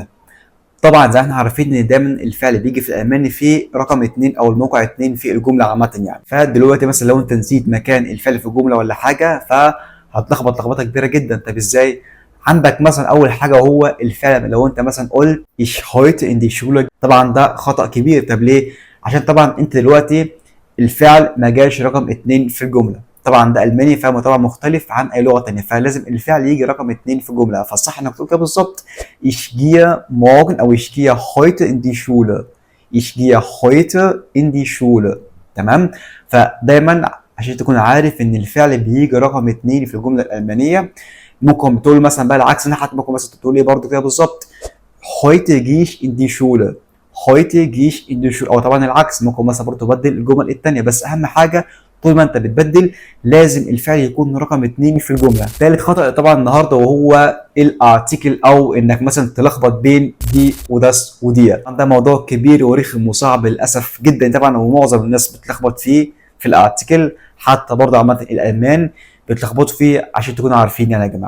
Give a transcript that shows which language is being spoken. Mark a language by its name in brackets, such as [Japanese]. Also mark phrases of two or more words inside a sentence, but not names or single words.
[Arabic] طبعا زي ما احنا عارفين ان دايما الفعل بيجي في الالماني في رقم 2 او الموقع 2 في الجمله عامه يعني. فدلوقتي مثلا لو انت نسيت مكان الفعل في الجمله ولا حاجه فهتلخبط لخبطه كبيره جدا. طب ازاي؟ عندك مثلا اول حاجه هو الفعل. لو انت مثلا قلت [German] ich heute in die Schule، [Arabic] طبعا ده خطا كبير. طب ليه؟ عشان طبعا انت دلوقتي الفعل ما جاش رقم 2 في الجمله. طبعا ده الماني، فهو طبعا مختلف عن اي لغه ثانيه، فلازم الفعل يجي رقم 2 في الجمله. فالصح انك تقول كده بالظبط: [German] Ich gehe morgen او ich gehe heute in die Schule. Ich gehe heute in die Schule. [Arabic] تمام. فدايما عشان تكون عارف ان الفعل بيجي رقم 2 في الجمله الالمانيه. ممكن تقول مثلا بقى العكس، حتى ممكن مثلا تقول ايه برضه كده بالظبط: [German] Heute gehe ich in die Schule. Heute gehe ich in die Schule. [Arabic] او طبعا العكس، ممكن مثلا برضه تبدل الجمل الثانيه. بس اهم حاجه طول ما انت بتبدل لازم الفعل يكون رقم 2 في الجمله. ثالث خطا طبعا النهارده وهو الارتيكل، او انك مثلا تلخبط بين دي وداس ودي. ده موضوع كبير ورخم وصعب للاسف جدا طبعا، ومعظم الناس بتلخبط فيه في الارتيكل، حتى برضه عامه الالمان بتلخبطوا فيه عشان تكونوا عارفين يعني يا جماعه.